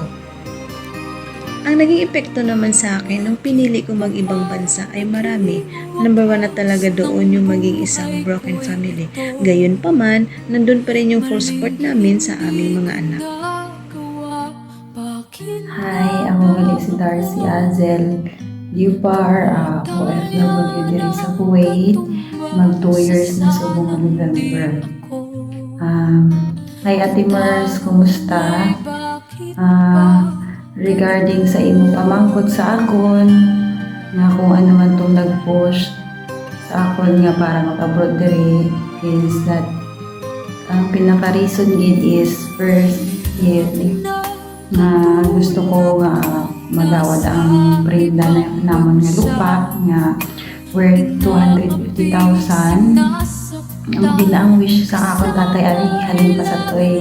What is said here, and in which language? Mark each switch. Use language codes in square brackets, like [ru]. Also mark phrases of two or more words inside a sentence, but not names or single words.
[tl] Ang naging epekto naman sa akin nung pinili ko mag-ibang bansa ay marami. Number 1 na talaga doon yung maging isang [en] broken family. [tl] Gayon pa man, nandun pa rin yung [en] full support [tl] namin sa aming mga anak. Hi, ako ulit si Darcy Azel Liupar, OFW diri sa Kuwait. [hil] Mag 2 years na subong November. [tl] Hi Ate Mars, kumusta? [hil] Regarding sa imo pamangkot sa akon, nga kung ano man itong nag-post sa akon nga para mag-abroad diri [en] is that [hil] ang pinaka-reason gid is first nga gusto ko nga madawat ang prenda na namon nga lupa nga worth 250,000. Ang binaang wish sa akon tatay ari halin pa sa toy.